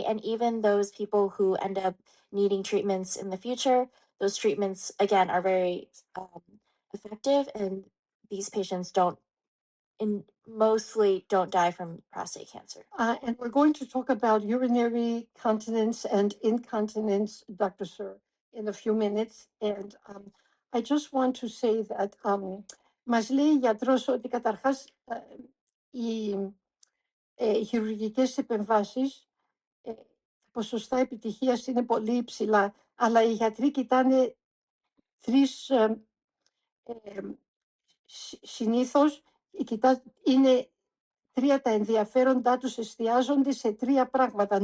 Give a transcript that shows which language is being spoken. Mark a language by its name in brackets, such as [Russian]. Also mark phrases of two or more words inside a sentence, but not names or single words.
[English] And even those people who end up needing treatments in the future, those treatments, again, are very effective, and these patients mostly don't die from prostate cancer. And we're going to talk about urinary continence and incontinence, Dr. Sir, in a few minutes. And I just want to say that [Greek] μας λέει η γιατρός ότι καταρχάς οι χειρουργικές επεμβάσεις, ποσοστά επιτυχίας είναι πολύ υψηλά, αλλά οι γιατροί κοιτάνε τρεις, συνήθως είναι τρία τα ενδιαφέροντά τους, εστιάζονται σε τρία πράγματα.